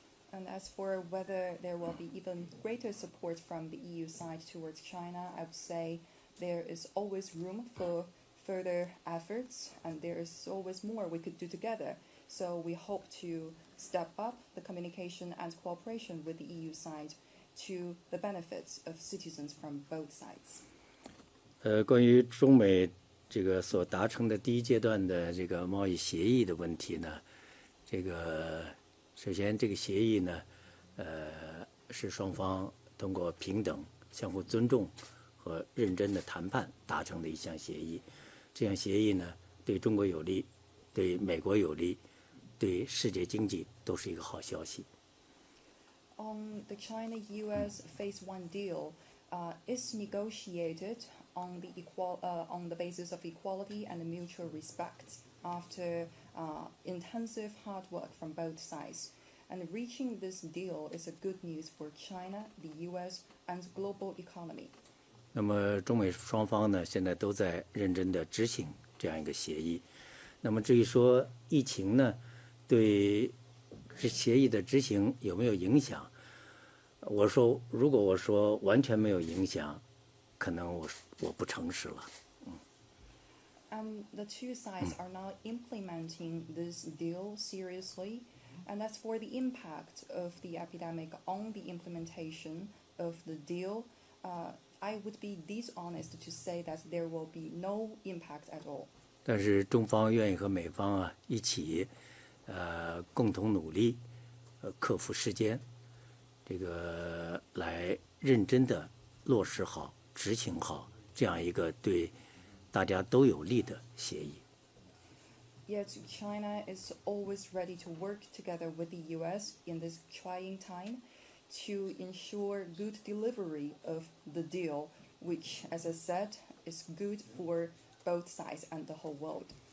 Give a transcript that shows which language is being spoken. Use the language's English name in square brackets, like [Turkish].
[English] And as for whether there will be even greater support from the EU side towards China, I would say there is always room for further efforts, and there is always more we could do together. So we hope to step up the communication and cooperation with the EU side to the benefits of citizens from both sides. [Chinese] 关于中美这个所达成的第一阶段的这个贸易协议的问题呢，这个首先这个协议呢，是双方通过平等、相互尊重和认真的谈判达成的一项协议。这项协议呢，对中国有利，对美国有利，对世界经济都是一个好消息。 [English] The China-US Phase 1 deal is negotiated on the basis of equality and mutual respect after intensive hard work from both sides. And reaching this deal is a good news for China, the US, and global economy. [Chinese] 那么中美双方呢，现在都在认真的执行这样一个协议。那么至于说疫情呢，对这协议的执行有没有影响？如果我说完全没有影响，可能我不诚实了。 [English] The two sides are now implementing this deal seriously. And as for the impact of the epidemic on the implementation of the deal, I would be dishonest to say that there will be no impact at all. [Chinese] 但是中方愿意和美方一起，共同努力，克服时间，这个来认真的落实好、执行好这样一个对大家都有利的协议。 [English] Yet China is always ready to work together with the US in this trying time to ensure good delivery of the deal, which, as I said, is good for both sides and the whole world.